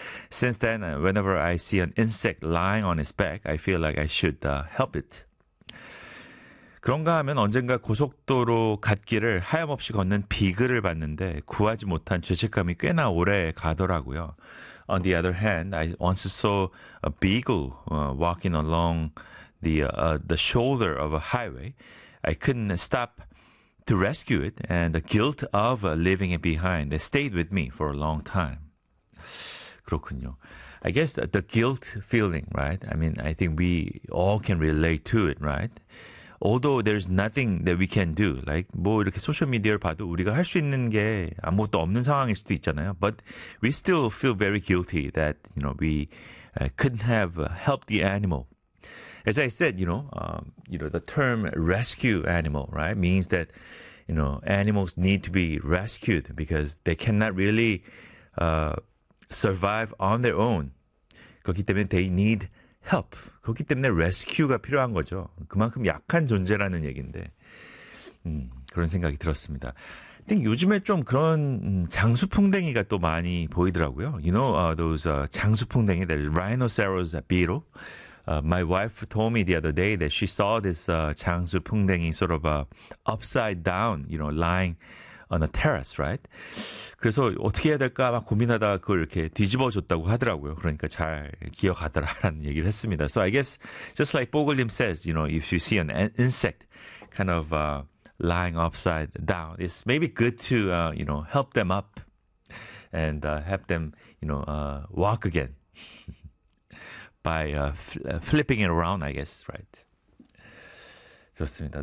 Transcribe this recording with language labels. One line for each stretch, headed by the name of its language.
English: Since then, whenever I see an insect lying on its back, I feel like I should help it.
Korean: 그런가 하면 언젠가 고속도로 갓길을 하염없이 걷는 비글을 봤는데 구하지 못한 죄책감이 꽤나 오래 가더라고요.
English: On the other hand, I once saw a beagle walking along the shoulder of a highway. I couldn't stop to rescue it, and the guilt of leaving it behind stayed with me for a long time.
Korean: 그렇군요.
English: I guess the guilt feeling, right? I mean, I think we all can relate to it, right? Although there's nothing that we can do, like
Korean: 뭐 이렇게 소셜 미디어를 봐도 우리가 할수 있는 게 아무것도 없는 상황일 수도 있잖아요.
English: But we still feel very guilty that you know we couldn't have helped the animal. As I said, the term rescue animal, right, means that animals need to be rescued because they cannot really survive on their own.
Korean: 그렇기 때문에
English: they need help.
Korean: 그렇기 때문에 rescue가 필요한 거죠. 그만큼 약한 존재라는 얘기인데, 그런 생각이 들었습니다. 근데 요즘에 좀 그런 장수풍뎅이가 또 많이 보이더라고요.
English: Those 장수풍뎅이, the rhinoceros beetle. My wife told me the other day that she saw this 장수풍뎅이 sort of upside down, lying on a terrace, right?
Korean: 그래서 어떻게 해야 될까 막 고민하다가 그걸 이렇게 뒤집어줬다고 하더라고요. 그러니까 잘 기억하더라라는 얘기를 했습니다.
English: So I guess just like Bogolim says, if you see an insect kind of lying upside down, it's maybe good to help them up and help them walk again by flipping it around, I guess, right?
Korean: 좋습니다.